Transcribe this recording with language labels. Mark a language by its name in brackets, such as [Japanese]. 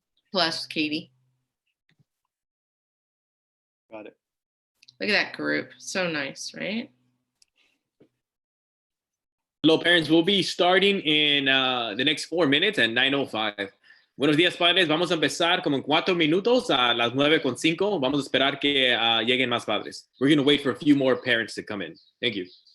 [English] Plus Katie. Got it. Look at that group. So nice, right? Hello, parents. We'll be starting in the next 4 minutes at 9:05. [Spanish] Buenos días, padres. Vamos a empezar como en 4 minutos a las 9:05. Vamos a esperar que lleguen más padres. [English] We're going to wait for a few more parents to come in. Thank you.